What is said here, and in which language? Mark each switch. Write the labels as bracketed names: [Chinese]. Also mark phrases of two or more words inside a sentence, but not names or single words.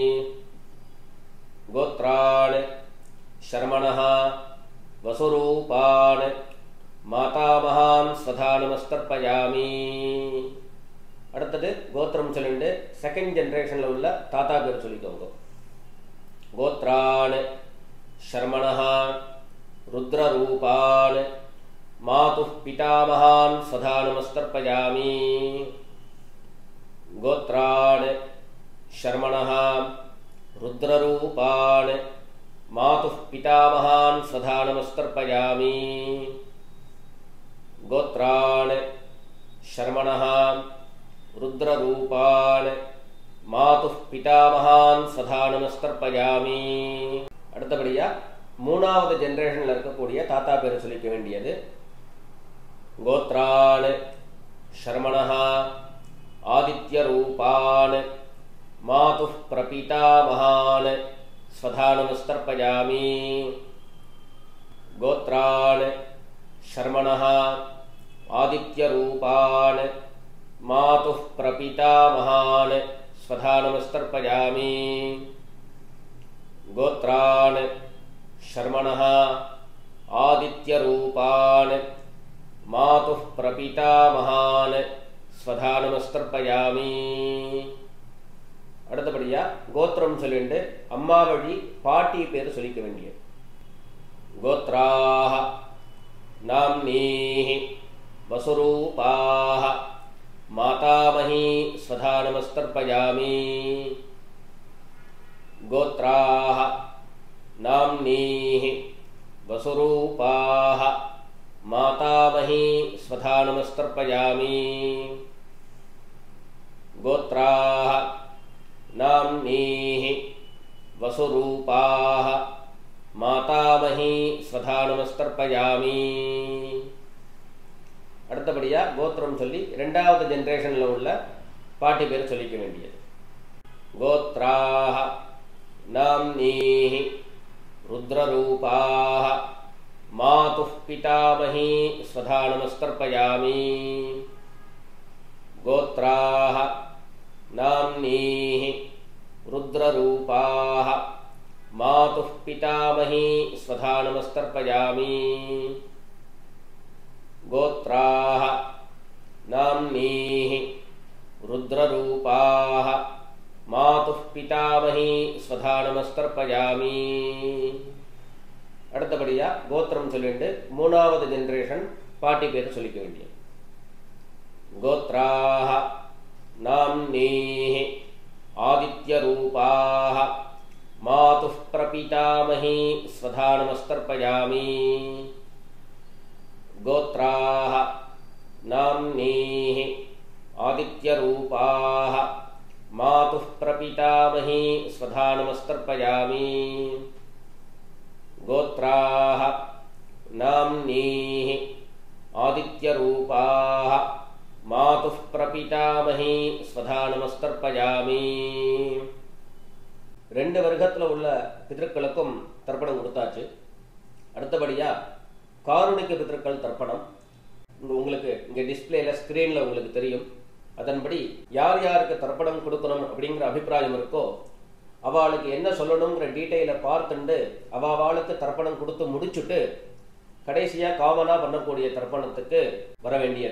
[Sanskrit] गोत्रान् शर्मणः वसुरूपान् मातामहान् स्वधा नमस्तर्पयामि. [Tamil] அடுத்தது கோத்திரம் சொல்லிட்டு [English] second generation [Tamil] உள்ள தாத்தா பேர் சொல்லிக்கோங்க. [Sanskrit] கோத்ரான் शर्मणः रुद्ररूपान् मातुः पितामहान् स्वधा नमस्तर्पयामि। गोत्रान् शर्मणः रुद्ररूपान् मातुः पितामहान् स्वधा नमस्तर्पयामि। गोत्रान् शर्मणः रुद्ररूपान् मातुः पितामहान् स्वधा नमस्तर्पयामि. [Tamil] அடுத்தபடியா மூணாவது ஜெனரேஷன்ல இருக்கக்கூடிய தாத்தா பேர் சொல்லிக்க வேண்டியது. [Sanskrit] கோத்ரான் शर्मणः आदित्यरूपान् मातुः प्रपितामहान् स्वधा नमस्तर्पयामि। गोत्रान् शर्मणः आदित्यरूपान् मातुः प्रपितामहान् स्वधा नमस्तर्पयामि। गोत्रान् शर्मणः आदित्यरूपान् मातुः प्रपितामहान् स्वधा नमस्तर्पयामि. [Tamil] அடுத்தபடியா கோத்திரம் சொல்லிட்டு அம்மா வழி பாட்டி பேர் சொல்லிக்க வேண்டியது. [Sanskrit] கோத்ராः नाम्नीः वसुरूपाः मातामही स्वधा नमस्तर्पयामि। गोत्राः नाम्नीः वसुरूपाः मातामही स्वधा नमस्तर्पयामि। गोत्राः नाम्नीः वसुरूपाः मातामही स्वधा नमस्तर्पयामि. [Tamil] அடுத்தபடியா கோத்திரம் சொல்லி இரண்டாவது ஜெனரேஷன்ல உள்ள பாட்டி பேர் சொல்லிக்க வேண்டியது. [Sanskrit] கோத்ராः नाम्नीः रुद्ररूपाः मातुः पितामही स्वधा नमस्तर्पयामि। गोत्राः नाम्नीः रुद्ररूपाः मातुः पितामही स्वधा नमस्तर्पयामि। गोत्राः नाम्नीः रुद्ररूपाः मातुः पितामही स्वधा नमस्तर्पयामि. [Tamil] அடுத்தபடியா கோத்திரம் சொல்லிட்டு மூணாவது ஜெனரேஷன் பாட்டி பேர் சொல்லிக்க வேண்டியது. [Sanskrit] கோத்ராः नाम्नीः आदित्यरूपाः मातुः प्रपितामही स्वधा नमस्तर्पयामि। गोत्राः नाम्नीः आदित्यरूपाः मातुः प्रपितामही स्वधा नमस्तर्पयामि। गोत्राः नाम्नीः आदित्यरूपाः मातुः प्रपितामही स्वधा नमस्तर्पयामि. [Tamil] ரெண்டு வர்க்கத்துல உள்ள பித்ருக்களுக்கும் தர்ப்பணம் கொடுத்தாச்சு. அடுத்தபடியா காருணிக பித்ருக்கள் தர்ப்பணம் உங்களுக்கு இங்க [English] display screen [Tamil] உங்களுக்கு தெரியும். அதன்படி யார் யாருக்கு தர்ப்பணம் கொடுக்கணும் அப்படிங்கிற அபிப்பிராயம் இருக்கோ அவளுக்கு என்ன சொல்லணுங்கிற டீட்டெயிலை பார்த்துண்டு அவளுக்கு தர்ப்பணம் கொடுத்து முடிச்சுட்டு கடைசியா காமனா பண்ணக்கூடிய தர்ப்பணத்துக்கு வர வேண்டியது.